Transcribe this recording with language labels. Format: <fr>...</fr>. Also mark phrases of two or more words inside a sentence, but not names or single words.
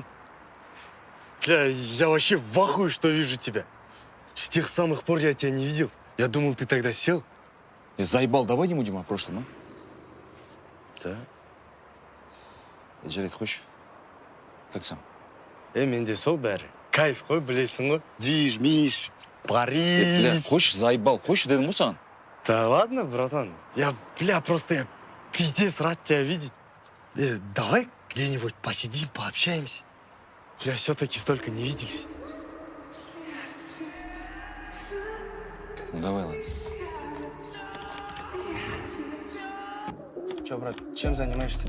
<ru>Бля, я вообще в ахуе, что вижу тебя. С тех самых пор я тебя не видел. Я думал, ты тогда сел. Я заебал, давай не будем о прошлом, а? Да. Жарить хочешь? Как сам?</ru> <kk>Менде сол бәрі. Кайф қой, білесің ғой.</kk> <ru>Движ, миш, Париж. Бля, хочешь, заебал, хочешь,</ru> <kk>дедім ғой саған?</kk> <ru>Да ладно, братан. Просто я пиздец рад тебя видеть. Давай где-нибудь посидим, пообщаемся. Бля, все-таки столько не виделись. Ну, давай, ладно. Чё, брат, чем занимаешься?</ru>